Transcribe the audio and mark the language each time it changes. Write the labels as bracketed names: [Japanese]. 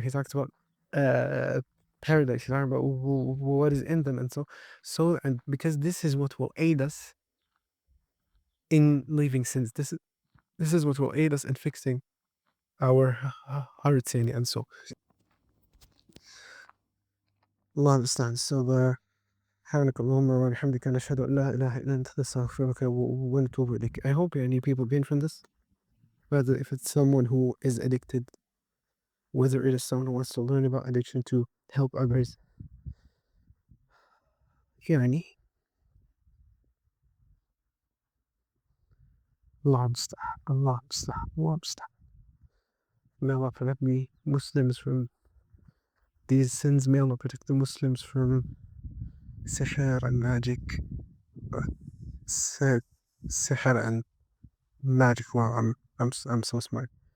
[English] He talked about paradise. He talked about what is in them, and and because this is what will aid us in leaving sins. This is what will aid us in fixing our hearts, and so Allah understands. [Arabic] So سبحانك اللهم وبحمدك نشهد أن لا إله إلا أنت نستغفرك ونتوب إليك. [English] I hope any people gain from this, whether if it's someone who is addicted, whether it is someone who wants to learn about addiction to help others. [Arabic] يعني Allah المستعان, Allah المستعان, Allah المستعان. [English] May Allah protect me Muslims from these sins. May Allah protect the Muslims from sihr and magic. Sihr and magic. Wow, I'm so smart.